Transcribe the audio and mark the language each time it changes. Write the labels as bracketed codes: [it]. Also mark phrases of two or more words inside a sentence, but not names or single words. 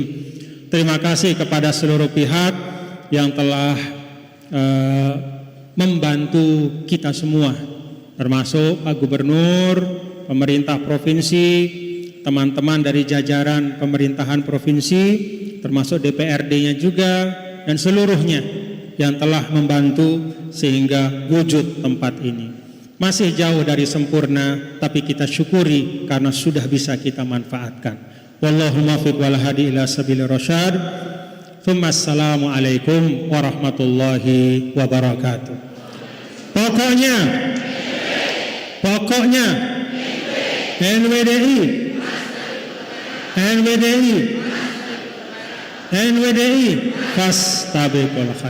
[id] Terima kasih kepada seluruh pihak yang telah membantu kita semua, termasuk Pak Gubernur, pemerintah provinsi, teman-teman dari jajaran pemerintahan provinsi, termasuk DPRD-nya juga, dan seluruhnya yang telah membantu sehingga wujud tempat ini. Masih jauh dari sempurna, tapi kita syukuri karena sudah bisa kita manfaatkan. [ar] والله موفق والهادي إلى سبيل الرشاد. السلام عليكم ورحمة الله وبركاته. [id] Pokoknya NWDI [ar] فاستبقوا الخيرات.